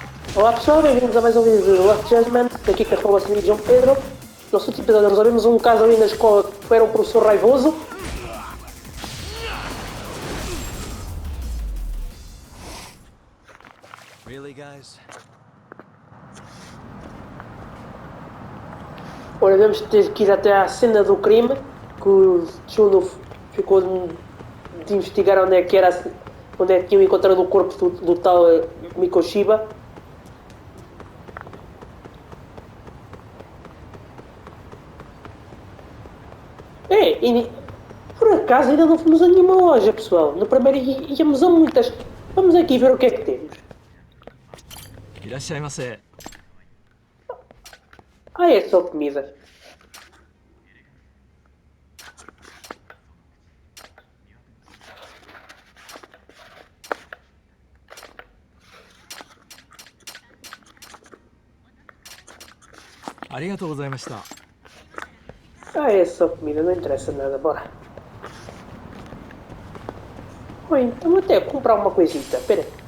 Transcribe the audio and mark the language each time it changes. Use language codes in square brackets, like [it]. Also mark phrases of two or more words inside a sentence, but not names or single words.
[pt] Olá pessoal, bem-vindos a mais um vídeo do Last Judgment. Daqui que fala o João Pedro. No último episódio resolvemos um caso ali na escola que era um professor raivoso. [en] Really, guys? [pt] Ora, vamos ter que ir até à cena do crime, que o Chuno ficou de investigar onde é que era, onde é que tinham encontrado o corpo do tal Mikoshiba. E por acaso ainda não fomos a nenhuma loja, pessoal. No primeiro íamos a muitas. Vamos aqui ver o que é que temos. [ja] いらっしゃいませ。 [pt] Ah, é só comida. [ja] ありがとうございました。 [pt] Ah, é só comida, não interessa nada, bora. Oi, então até comprar uma coisita, pera.